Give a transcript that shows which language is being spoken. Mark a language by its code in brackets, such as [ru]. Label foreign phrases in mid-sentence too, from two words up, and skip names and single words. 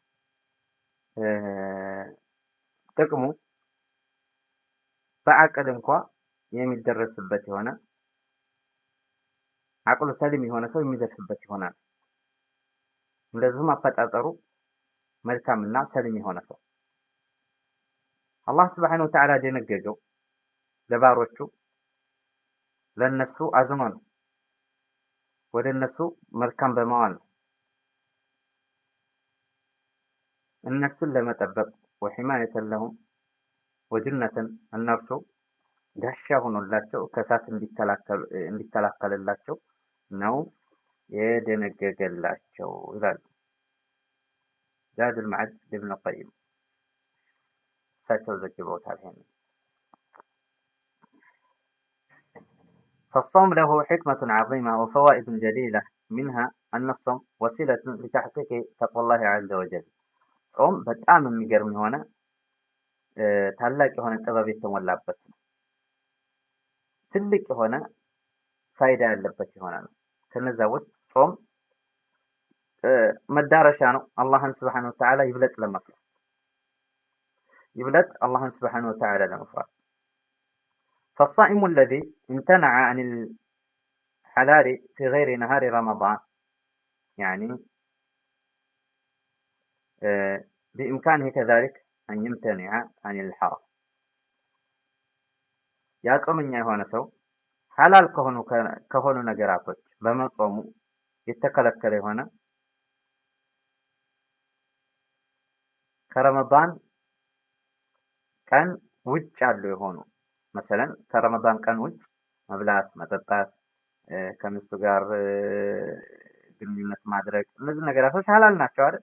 [am] ጥቅሙ በአቅል እንኳን የሚደረስበት የሆነ አቅሉ ሰሊም የሆነ ሰው የሚደርስበት ይሆናል። እንደዚሁም አፈጣጠሩ መልካምና ሰሊም የሆነ ሰው አላህ [ar] سبحانه وتعالى [am] የደነገገው ለባሮቹ ለነሱ አዝኖ ነው። ወደ እነሱ መልካም በመዋል ነው። እነሱን ለመጠበቅ [ar] وحماية لهم وجنة [am] እነርሱ ጋሻ ሆኖላቸው ከሳት እንዲከላከልላቸው ነው የደነገገላቸው ይላል ዛዱል መዓድ ኢብኑ ቀይም እሳቸው ዘግበውታል። ይሄንን [ar] فالصوم له حكمة عظيمة وفوائد جليلة منها أن الصوم وسيلة لتحقيق تقوى الله عز وجل [am] ጾም በጣም የሚገርም የሆነ ታላቅ የሆነ ጥበብ የተሞላበት ትልቅ የሆነ ፋይዳ ያለበት የሆነ ነው። ከነዛ ውስጥ ጾም መዳረሻ ነው አላህን [ar] سبحانه وتعالى [am] ይብለጥ ለመፍራት አላህን [ar] سبحانه وتعالى [am] ለመፍራት [ar] فالصائم الذي امتنع عن الحلال في غير نهار رمضان يعني بإمكانه كذلك أن يمتنع عن الحرام [am] ያ ጾመኛ የሆነ ሰው ሐላል ከሆኑ ነገራቶች በመጾሙ የተከለከለ የሆነ ከረመዳን ቀን ውጭ ያሉ የሆኑ መሰለን ከረመዳን ቀን ውጭ መብላት፣ መጠጣት፣ ከሚስቱ ጋር ግንኙነት ማድረግ እነዚህ ነገራቶች ሐላል ናቸው አይደል?